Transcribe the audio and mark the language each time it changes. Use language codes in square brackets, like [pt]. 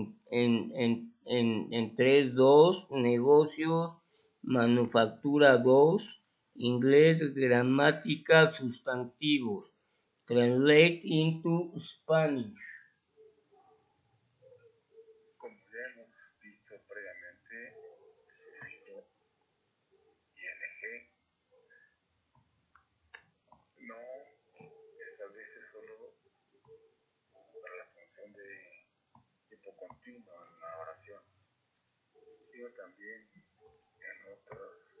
[es] En 3-2, negocios, manufactura 2, inglés, gramática, sustantivos. [en] Translate into Spanish. [es] Como ya hemos visto previamente, sufijo ing no establece solo para la función de tipo continuo en una oración, sino también en otras,